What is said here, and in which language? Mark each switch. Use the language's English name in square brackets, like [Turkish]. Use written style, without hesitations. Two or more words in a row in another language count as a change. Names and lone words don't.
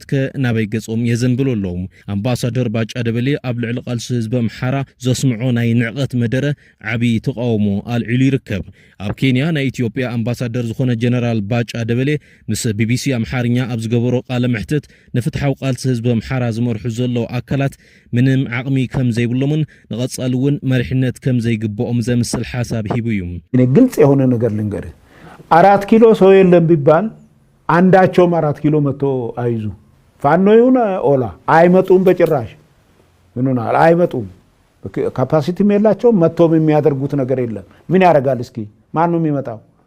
[Tigrinya] ከናበይ ገጾም የዘንብሉ ኣለዉ ኣምባሳደር ባጫ ደበሌ ኣብ ልዕሊ ቃልሲ ህዝቢ ኣምሓራ ዘስምዖ ናይ ንዕቐት መደረ ዓብዪ ተቃውሞ ኣልዒሉ ይርከብ ኣብ ኬንያ ናይ ኢትዮጵያ ኣምባሳደር ዝኾነ ጀነራል ባጫ ደበሌ ምስ ቢቢሲ ኣምሓርኛ ኣብ ዝገበሮ ቃለ ምሕተት ንፍትሓዊ ቃልሲ ህዝቢ ኣምሓራ ዝመርሑ ዘለዉ ኣካላት ምንም ዓቕሚ ከም ዘይብሎምን ንቐጻሊ እውን መሪሕነት ከም ዘይግብኦም ዘምስል ሓሳብ ሂቡ እዩ [Amharic] ግልጽ የሆነ ነገር ልንገር 4 ኪሎ ሰው የለም ቢባል አንዳቸውም 4 ኪሎ መጥቶ አይዙ ፋኖ ይሁን ኦላ አይመጡም በጭራሽ ምንና አይመጡም ካፓሲቲ የላቸው መጥቶም የሚያደርጉት ነገር የለም ምን ያደርጋል እስኪ ማን ነው የሚመጣው